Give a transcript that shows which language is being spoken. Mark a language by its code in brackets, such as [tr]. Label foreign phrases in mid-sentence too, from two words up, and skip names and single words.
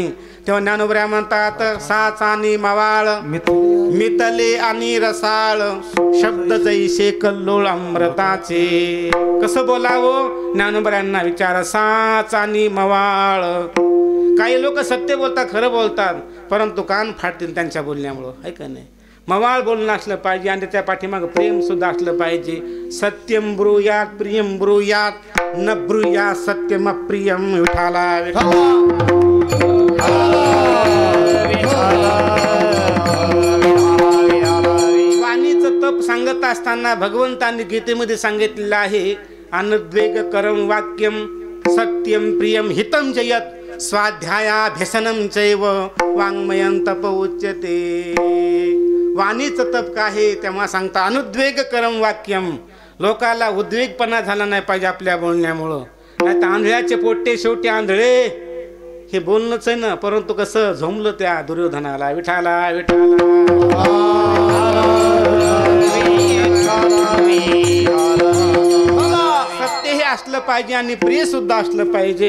[mr] तेव्हा ज्ञानोबराय म्हणतात साच आणि मवाळ मितले आणि रसाळ, शब्द जैसे कल्लोळ अमृताचे. कसं बोलावं ज्ञानोबरायांना विचार. साच आणि मवाळ. काही लोक सत्य बोलतात, खरं बोलतात, परंतु कान फाटतील त्यांच्या बोलण्यामुळं, आहे का नाही? मवाळ बोलणं असलं पाहिजे आणि त्याच्या पाठीमाग प्रेम सुद्धा असलं पाहिजे. [sa] सत्यम ब्रूयात प्रियम ब्रूयात न ब्रूयात सत्यम प्रियम. [mr] विठाला वाणीचं तप सांगत असताना भगवंतांनी गीतेमध्ये सांगितलेलं आहे [sa] अनुद्वेग करम वाक्यम सत्यम प्रियम हितम जयत स्वाध्यायाभ्यसनम चैव वाङ्मयं तप उच्यते. [mr] वाणीचं तप काय आहे तेव्हा सांगता [sa] अनुद्वेग करम वाक्यम. [mr] लोकाला उद्वेगपणा झाला नाही पाहिजे आपल्या बोलण्यामुळं. नाही तर आंधळ्याचे पोट्टे शेवटी आंधळे हे बोलणंच आहे ना, परंतु कसं झोंबलं त्या दुर्योधनाला. विठाला सत्य हे असलं पाहिजे आणि प्रिय सुद्धा असलं पाहिजे.